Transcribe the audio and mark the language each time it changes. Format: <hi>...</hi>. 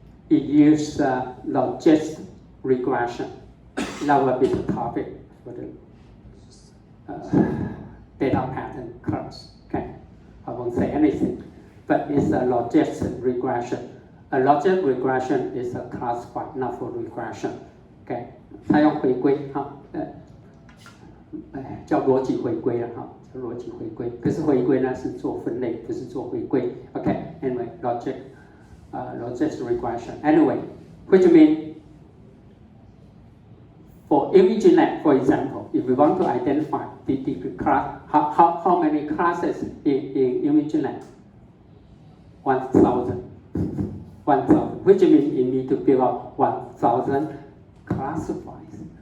<en>It uses logistic regression. That will be the topic for the data pattern class. Okay, I won't say anything, but it's a logistic regression. A logistic regression is a classifier, not for regression.</en> <zh>Okay, 它用回归哈，叫逻辑回归了哈，叫逻辑回归。可是回归呢是做分类，不是做回归。</zh> <en>Okay, anyway, logic logistic regression. Anyway, which means for ImageNet, for example, if we want to identify the class, how many classes in ImageNet? 1,000. 1,000, which means you need to build up 1,000 classifiers.</en>